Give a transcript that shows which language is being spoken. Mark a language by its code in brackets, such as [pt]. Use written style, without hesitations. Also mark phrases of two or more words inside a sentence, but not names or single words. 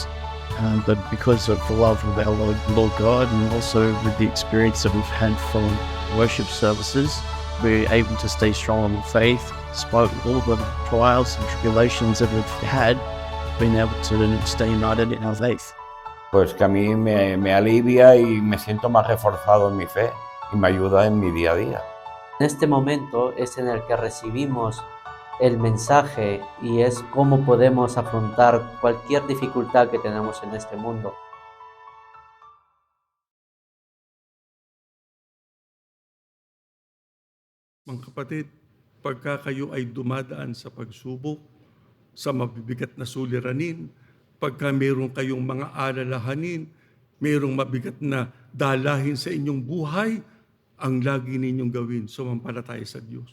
[en] But because of the love of our Lord God, and also with the experience that we've had from worship services, we're able to stay strong in faith, despite all the trials and tribulations that we've had. been able to stay united in our faith. [es] Pues que a mí me alivia y me siento más reforzado en mi fe y me ayuda en mi día a día. En este momento es en el que recibimos el mensaje y es cómo podemos afrontar cualquier dificultad que tenemos en este mundo. [tl] Mga kapatid, pagka kayo ay dumadaan sa pagsubok, sa mabibigat na suliranin, pagka mayroon kayong mga alalahanin, mayroong mabigat na dalahin sa inyong buhay, ang lagi ninyong gawin, sumampalataya sa Diyos.